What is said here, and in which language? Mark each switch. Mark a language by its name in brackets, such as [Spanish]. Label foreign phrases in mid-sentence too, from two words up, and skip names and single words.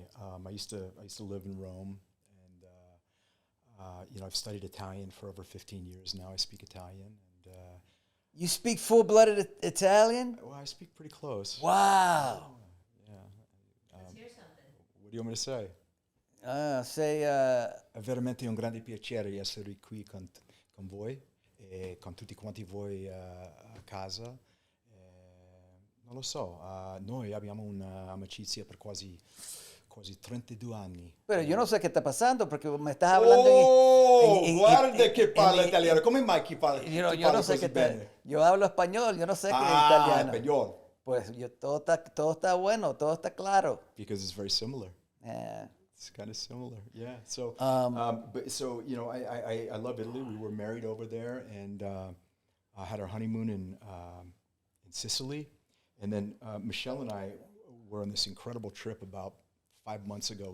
[English] I used to live in Rome, and I've studied Italian for over 15 years now. I speak Italian, and you speak full-blooded Italian. well, I speak pretty close. Wow. Yeah. Let's hear something. What do you want me to say? Say, [Italian] È veramente un grande piacere essere qui con voi e con tutti quanti voi a casa. Non lo so, noi abbiamo un'amicizia per quasi 32 anni. [Spanish] pero yo no sé qué está pasando porque me estás hablando [Italian] Guarda che parla italiano. Come mai chi parla? [Spanish] Yo no, [Italian] chi [Spanish] yo [Italian] parla [Spanish] no sé [Italian] così [Spanish] qué [Italian] bene? [Spanish] está. Yo hablo español, yo no sé qué es Ah, italiano. español. Pues todo está bueno, todo está claro. [English] Because it's very similar. Yeah. It's kind of similar, yeah. So, Um, I love Italy. We were married over there, and I had our honeymoon in Sicily, and then Michelle and I were on this incredible trip about 5 months ago.